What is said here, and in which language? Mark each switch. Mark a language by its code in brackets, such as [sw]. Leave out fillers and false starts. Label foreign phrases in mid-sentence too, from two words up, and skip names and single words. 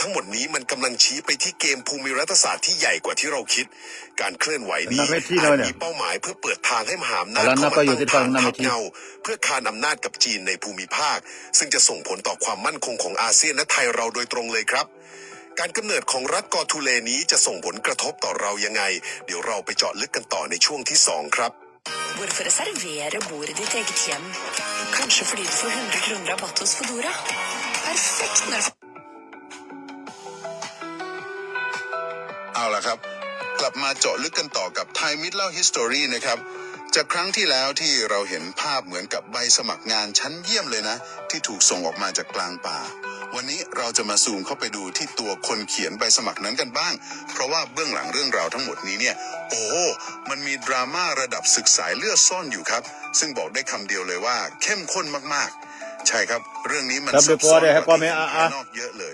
[th] ทั้งหมดนี้มันกำลังชี้ไปที่เกมภูมิรัฐศาสตร์ที่ใหญ่กว่าที่เราคิดการเคลื่อนไหวนี้อาจมีเป้าหมายเพื่อเปิดทางให้มหาอำนาจเข้ามาตั้งฐานทัพเงาเพื่อคานอำนาจกับจีนในภูมิภาคซึ่งจะส่งผลต่อความมั่นคงของอาเซียนและไทยเราโดยตรงเลยครับการกำเนิดของรัฐกอทูเลนี้จะส่งผลกระทบต่อเรายังไงเดี๋ยวเราไปเจาะลึกกันต่อในช่วงที่2ครับ [no] Hvorfor reservere bord i ditt eget hjem? Kanskje fordi du får 100 kroner rabatt hos Fodora? Perfekt når [th] เอาล่ะครับกลับมาเจาะลึกกันต่อกับไทยมิตรเล่า History นะครับจากครั้งที่แล้วที่เราเห็นภาพเหมือนกับ ใบสมัครงานชั้นเยี่ยมเลยนะที่ถูกส่งออกมาจากกลางป่าวันนี้เราจะมาซูมเข้าไปดูที่ตัวคนเขียนใบสมัครนั้นกันบ้างเพราะว่าเบื้องหลังเรื่องราวทั้งหมดนี้เนี่ยโอ้มันมีดราม่าระดับศึกสายเลือดซ่อนอยู่ครับซึ่งบอกได้คำเดียวเลยว่าเข้มข้นมากๆใช่ครับเรื่องนี้มันซับซ้อนกว่าที่ภายนอกเยอะเลย